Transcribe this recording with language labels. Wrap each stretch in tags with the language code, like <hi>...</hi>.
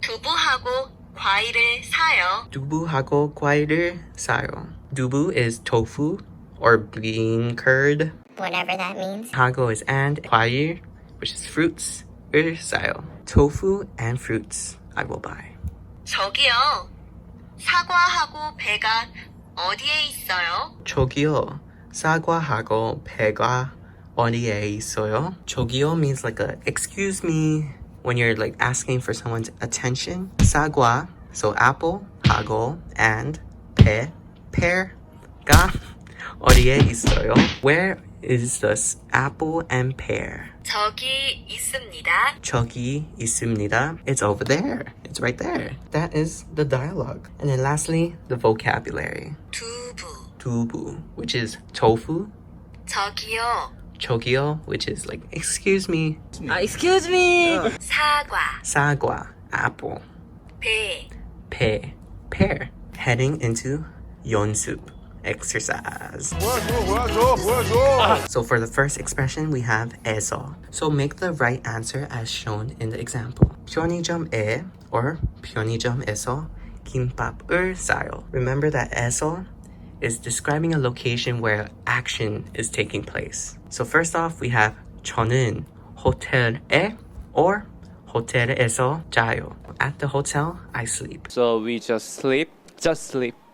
<ko>두부하고 과일을 사요. 두부하고 과일을 사요.</ko> <en>두부 is tofu or bean curd. Whatever that means. 하고 is and. 과일, which is fruits, 을 사요. Tofu and fruits I will buy.</en> <ko>저기요, 사과하고 배가 어디에 있어요? 저기요, 사과하고 배가 어디에 있어요?</ko> <en>저기요 means like a excuse me when you're like asking for someone's attention.</en> <ko>사과, so apple, 하고, and 배, pear가 어디에 있어요?</ko> <en>Where is the apple and pear?</en> <ko>저기 있습니다. 저기 있습니다.</ko> <en>It's over there. It's right there. That is the dialogue. And then lastly, the vocabulary.</en> <ko>두부,</ko> <en>두부, which is tofu.</en> <ko>저기요,</ko> <en>저기요, which is like, excuse me. Excuse me.</en> <ko>사과,</ko> <en>사과, apple.</en> <ko>배,</ko> <en>배, pear. Heading into 연습, exercise. So for the first expression, we have 에서. So make the right answer as shown in the example.</en> <ko>편의점에 or 편의점에서 김밥을 싸요.</ko> <en>Remember that 에서 is describing a location where action is taking place. So first off, we have 저는 호텔에 or</en> <ko>호텔에서 자요.</ko> <en>At the hotel, I sleep. So we just sleep? Just sleep.</en>